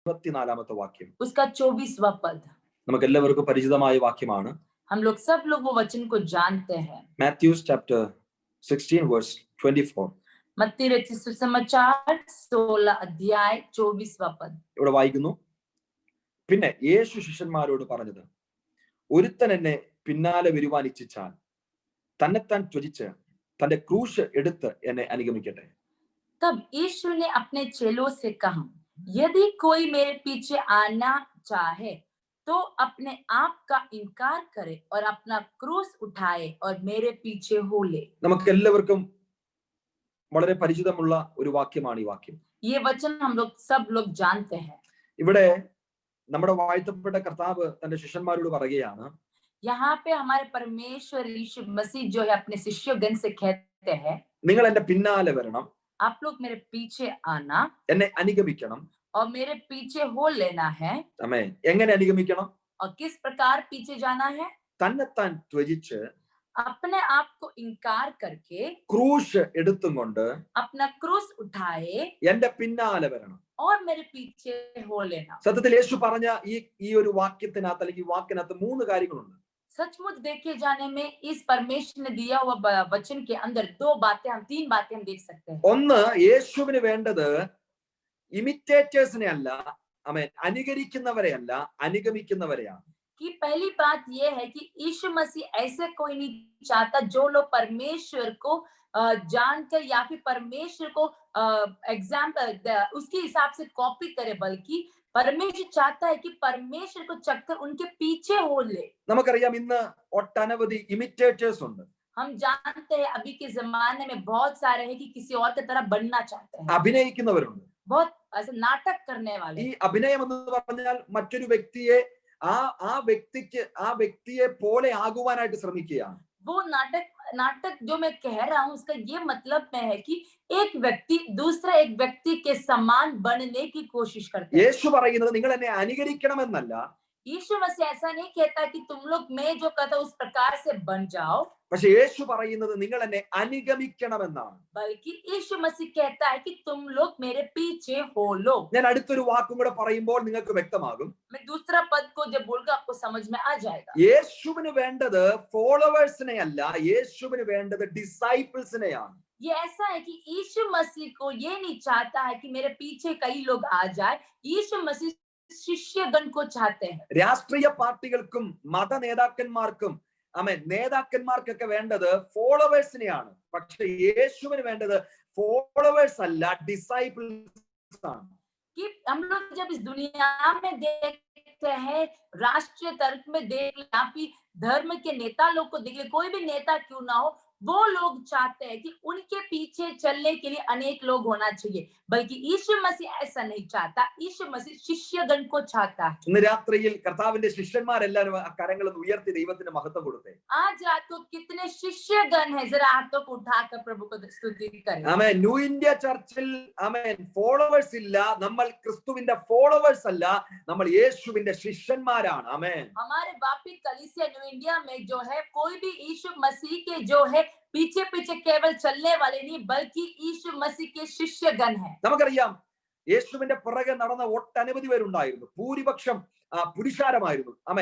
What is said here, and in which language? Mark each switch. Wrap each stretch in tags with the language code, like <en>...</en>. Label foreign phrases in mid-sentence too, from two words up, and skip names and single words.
<ml>24ാമത്തെ വാക്യം.</ml> <hi>उसका 24वां पद.</hi> <ml>നമുക്ക് എല്ലാവർക്കും പരിചിതമായ വാക്യമാണ്.</ml> <hi>हम लोग सब लोग वो वचन को जानते हैं.</hi> <en>Matthew chapter 16 verse 24.</en> <hi>मत्ती रचित सुसमाचार 16 अध्याय 24वां पद.</hi> <ml>ഇവിടെ വായിക്കുന്നു, പിന്നെ യേശു ശിഷ്യന്മാരോട് പറഞ്ഞത്, ഒരുത്തൻ എന്നെ പിന്നാലെ വരുവാൻ ഇച്ഛിച്ചാൽ തന്നെത്താൻ ത്യജിച്ച് തന്റെ ക്രൂശ് എടുത്ത് എന്നെ അനുഗമിക്കട്ടെ.</ml> <hi>तब यीशु ने अपने चेलों से कहा, यदि कोई मेरे पीछे आना चाहे तो अपने आप का इनकार करे और अपना क्रूस उठाए और मेरे पीछे हो ले.</hi> <ml>നമുക്ക് എല്ലാവർക്കും വളരെ പരിചിതമുള്ള ഒരു വാക്യമാണ് ഈ വാക്യം.</ml> <hi>ये वचन हम लोग सब लोग जानते हैं.</hi> <ml>ഇവിടെ നമ്മുടെ വാഴ്ത്തപ്പെട്ട കർത്താവ് തന്റെ ശിഷ്യന്മാരോട് പറയുകയാണ്,</ml> <hi>यहाँ पे हमारे परमेश्वर यीशु मसीह जो है अपने शिष्यगण से कहते हैं,</hi> <ml>നിങ്ങൾ എന്റെ പിന്നാലെ വരണം,</ml> <hi>आप लोग मेरे पीछे आना</hi> <ml>എന്നെ അനുഗമിക്കണം.</ml> <hi>और मेरे पीछे हो लेना है.</hi> <ml>ആമേൻ. എങ്ങനെ അനുഗമിക്കണം?</ml> <hi>और किस प्रकार पीछे जाना है?</hi> <ml>തന്നെത്താൻ ത്യജിച്ച്</ml> <hi>अपने आप को इनकार करके</hi> <ml>ക്രൂശ് എടുത്തും കൊണ്ട്</ml> <hi>अपना क्रूस उठाए</hi> <ml>എന്റെ പിന്നാലെ വരണം.</ml> <hi>और मेरे पीछे हो लेना.</hi> <ml>സത്യത്തിൽ യേശു പറഞ്ഞ ഈ ഒരു വാക്യത്തിനകത്ത് അല്ലെങ്കിൽ വാക്കിനകത്ത് 3 കാര്യങ്ങളുണ്ട്.</ml> <hi>सचमुच देखे जाने में इस परमेश्वर ने दिया हुआ वचन के अंदर 3 बातें हम देख सकते हैं.</hi> <ml>ഒന്ന്, യേശുവിന് വേണ്ടത് ഇമിറ്റേറ്റേഴ്സിനെ അല്ല, ആമേൻ, അനുകരിക്കുന്നവരെ അല്ല, അനുഗമിക്കുന്നവരെയാണ്.</ml> <hi>कि पहली बात ये है कि यीशु मसीह ऐसे कोई नहीं चाहता जो लोग परमेश्वर को जानकर या फिर परमेश्वर को एग्जाम्पल उसके हिसाब से कॉपी करे, बल्कि परमेश्वर चाहता है कि परमेश्वर को चक्कर उनके पीछे हो ले.</hi> <ml>നമുക്കറിയാം ഇന്ന് ഒട്ടനവധി ഇമിറ്റേറ്റേഴ്സ് ഉണ്ട്.</ml> <hi>हम जानते हैं अभी के जमाने में बहुत सारे हैं कि किसी और की तरह बनना चाहते हैं.</hi> <ml>അഭിനയിക്കുന്നവരുണ്ട്.</ml> <hi>बहुत ऐसे नाटक करने वाले.</hi> <ml>ഈ അഭിനയം എന്ന് പറഞ്ഞാൽ മറ്റൊരു വ്യക്തിയെ ആ വ്യക്തിയെ പോലെ ആകുവാനായിട്ട് ശ്രമിക്കുകയാണ്.</ml> <hi>वो नाटक जो मैं कह रहा हूँ उसका ये मतलब में है कि एक व्यक्ति दूसरा एक व्यक्ति के समान बनने की कोशिश करते हैं.</hi> <ml>യേശു പറയുന്നത് നിങ്ങൾ എന്നെ അനുകരിക്കണമെന്നല്ല.</ml> <hi>यीशु मसीह ऐसा नहीं कहता कि तुम लोग मैं जो कहता उस प्रकार से बन जाओ.</hi> <ml>പക്ഷെ യേശു പറയുന്നത് നിങ്ങൾ എന്നെ അനുഗമിക്കണമെന്നാണ്.</ml> <hi>बल्कि यीशु मसीह कहता है कि तुम लोग मेरे पीछे हो लो.</hi> <ml>ഞാൻ അടുത്തൊരു വാക്കും കൂടെ പറയുമ്പോൾ നിങ്ങൾക്ക് വ്യക്തമാകും.</ml> <hi>मैं दूसरा पद को जब बोलूंगा आपको समझ में आ जाएगा.</hi> <ml>യേശുവിന് വേണ്ടത് ഫോളോവേഴ്സിനെ അല്ല, യേശുവിന് വേണ്ടത് ഡിസൈപ്പിൾസിനെയാണ്.</ml> <hi>ये ऐसा है कि यीशु मसीह को ये नहीं चाहता है कि मेरे पीछे कई लोग आ जाए. यीशु मसीह शिष्यगण को चाहते हैं.</hi> <ml>രാഷ്ട്രീയ പാർട്ടികൾക്കും മത നേതാക്കന്മാർക്കും ആമേൻ നേതാക്കന്മാർക്കൊക്കെ വേണ്ടത് ഫോളോവേഴ്സിനെയാണ്. പക്ഷെ യേശുവിന് വേണ്ടത് ഫോളോവേഴ്സ് അല്ല, ഡിസൈപ്പിൾസ് ആണ്.</ml> <hi>कि हम लोग जब इस दुनिया में देखते हैं, राष्ट्रीय तर्क में देख ले या फिर धर्म के नेता लोग को देख ले, कोई भी नेता क्यों ना हो, वो लोग चाहते हैं कि उनके पीछे चलने के लिए अनेक लोग होना चाहिए. बल्कि यीशु मसीह ऐसा नहीं चाहता. यीशु मसीह शिष्यगण को चाहता है.</hi> <ml>ഇന്ന് രാത്രിയിൽ കർത്താവിന്റെ ശിഷ്യന്മാരെല്ലാവരും ആ കരങ്ങളൊന്ന് ഉയർത്തി ദൈവത്തിന് മഹത്വം കൊടുത്തേ.</ml> <hi>आज रात को कितने शिष्यगण हैं, जरा हाथों को उठाकर प्रभु को स्तुति करें.</hi> <ml>ആമേൻ. ന്യൂ ഇന്ത്യ ചർച്ചിൽ ആമേൻ ഫോളോവേഴ്സ് ഇല്ല, നമ്മൾ ക്രിസ്തുവിന്റെ ഫോളോവേഴ്സ് അല്ല, നമ്മൾ യേശുവിന്റെ ശിഷ്യന്മാരാണ്. ആമേൻ.</ml> <hi>हमारे वापी कलीसिया न्यू इंडिया में जो है कोई भी यीशु मसीह के जो है पीछे पीछे केवल चलने वाले नहीं, बल्कि यीशु मसीह के शिष्यगण हैं.</hi> <ml>നമുക്കറിയാം യേശുവിന്റെ പുറകെ നടന്ന ഒട്ടനവധി പേരുണ്ടായിരുന്നു. ഭൂരിപക്ഷം പുരുഷാരമായിരുന്നു. ആമേൻ.</ml>